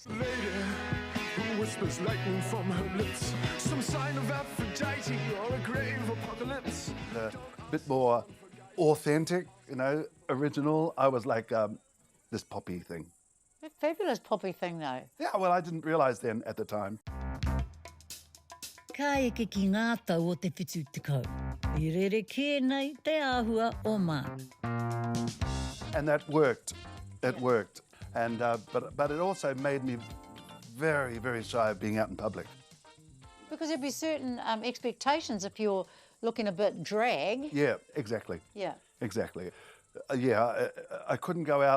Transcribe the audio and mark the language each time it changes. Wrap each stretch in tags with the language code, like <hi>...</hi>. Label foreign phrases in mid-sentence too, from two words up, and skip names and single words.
<en>Lady who whispers lightning from her lips, some sign of Aphrodite or a grave apocalypse. A bit more authentic, original. I was like this poppy thing. A fabulous poppy thing, though. Yeah, well, I didn't realise then at the time.</en> <mi>Ka eke ki ngā tau o te whitu tekau. I rere kēnei te āhua o mā.</mi> <en>And that worked. It worked. And but it also made me very, very shy of being out in public. Because there'd be certain expectations if you're looking a bit drag. Yeah, exactly. Yeah. Exactly. I couldn't go out.</en>